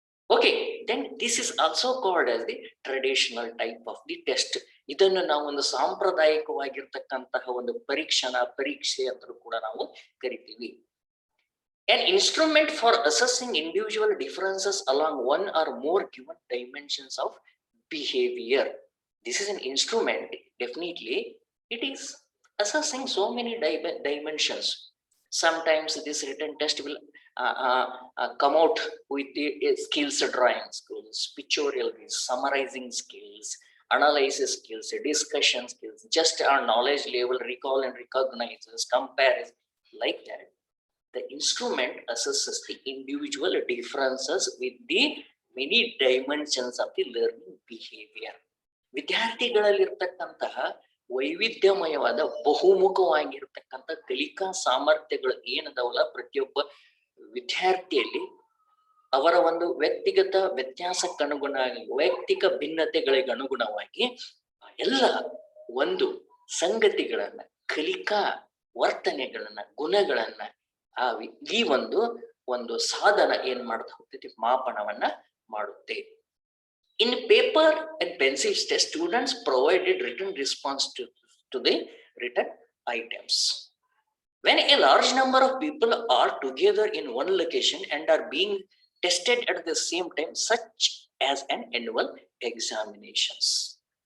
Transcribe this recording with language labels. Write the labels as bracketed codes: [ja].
[en] Okay, then this is also called as the traditional type of the test. [kn] ಇದನ್ನು ನಾವು ಒಂದು ಸಾಂಪ್ರದಾಯಿಕವಾಗಿರ್ತಕ್ಕಂತಹ ಒಂದು ಪರೀಕ್ಷೆ ಅಂತ ಕೂಡ ನಾವು ಕರಿತೀವಿ. [en] An instrument for assessing individual differences along one or more given dimensions of behavior. This is an instrument, definitely it is assessing so many dimensions. Sometimes this written test will come out with the skills, drawing skills, pictorial skills, summarizing skills, analysis skills, discussion skills, just our knowledge level, recall and recognizes, compares, like that. The instrument assesses the individual differences with the many dimensions of the learning behavior. [kn] ವಿದ್ಯಾರ್ಥಿಗಳಲ್ಲಿರ್ತಕ್ಕಂತಹ ವೈವಿಧ್ಯಮಯವಾದ ಬಹುಮುಖವಾಗಿರ್ತಕ್ಕಂಥ ಕಲಿಕಾ ಸಾಮರ್ಥ್ಯಗಳು ಏನದವಲ್ಲ, ಪ್ರತಿಯೊಬ್ಬ ವಿದ್ಯಾರ್ಥಿಯಲ್ಲಿ ಅವರ ಒಂದು ವ್ಯಕ್ತಿಗತ ವ್ಯತ್ಯಾಸಕ್ಕನುಗುಣವಾಗಿ, ವೈಯಕ್ತಿಕ ಭಿನ್ನತೆಗಳಿಗೆ ಅನುಗುಣವಾಗಿ ಎಲ್ಲ ಒಂದು ಸಂಗತಿಗಳನ್ನ, ಕಲಿಕಾ ವರ್ತನೆಗಳನ್ನ, ಗುಣಗಳನ್ನ ಈ ಒಂದು ಸಾಧನ ಏನ್ ಮಾಡ್ತಾ ಹೋಗ್ತೈತಿ, ಮಾಪನವನ್ನ ಮಾಡುತ್ತೆ. [en] In paper and pencil test, students provided written response to the written items. When a large number of people are together in one location and are being tested at the same time, such as an annual examinations.